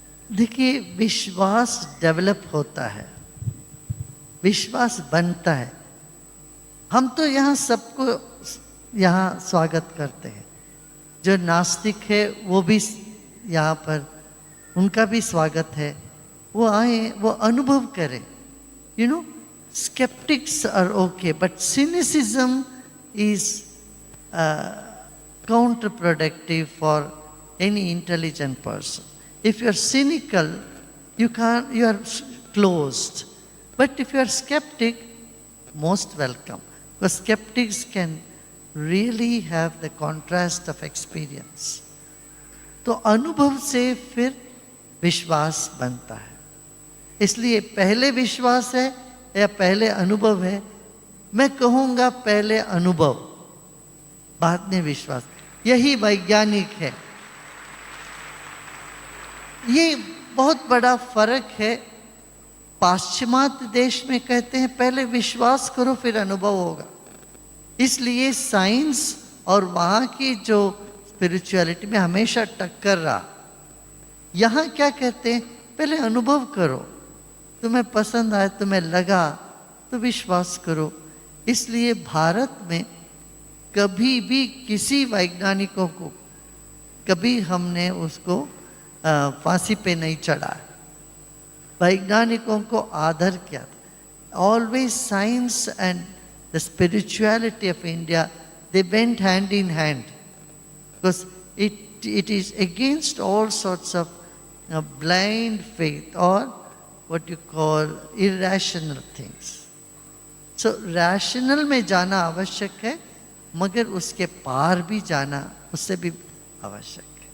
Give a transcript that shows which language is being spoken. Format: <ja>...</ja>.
<hi>देखिए, विश्वास डेवलप होता है, विश्वास बनता है. हम तो यहाँ सबको यहाँ स्वागत करते हैं. जो नास्तिक है वो भी यहाँ पर, उनका भी स्वागत है. वो आए, वो अनुभव करें.</hi> <en>You know, skeptics are okay, but cynicism is counterproductive for any intelligent person. If you are cynical, you are closed. But if you are skeptic, most welcome. Because skeptics can really have the contrast of experience.</en> <hi>तो अनुभव से फिर विश्वास बनता है. इसलिए पहले विश्वास है या पहले अनुभव है? मैं कहूँगा पहले अनुभव, बाद में विश्वास. यही वैज्ञानिक है. ये बहुत बड़ा फर्क है. पाश्चिमात्य देश में कहते हैं पहले विश्वास करो फिर अनुभव होगा. इसलिए साइंस और वहाँ की जो स्पिरिचुअलिटी में हमेशा टक्कर रहा. यहाँ क्या कहते हैं? पहले अनुभव करो, तुम्हें पसंद आए, तुम्हें लगा तो विश्वास करो. इसलिए भारत में कभी भी किसी वैज्ञानिकों को कभी हमने उसको फांसी पे नहीं चढ़ा. वैज्ञानिकों को आदर किया.</hi> <en>Always science and the spirituality of India, they went hand in hand, because it is against all sorts of blind faith or what you call irrational things.</en> <hi>So rational में जाना आवश्यक है, मगर उसके पार भी जाना उससे भी आवश्यक.</hi>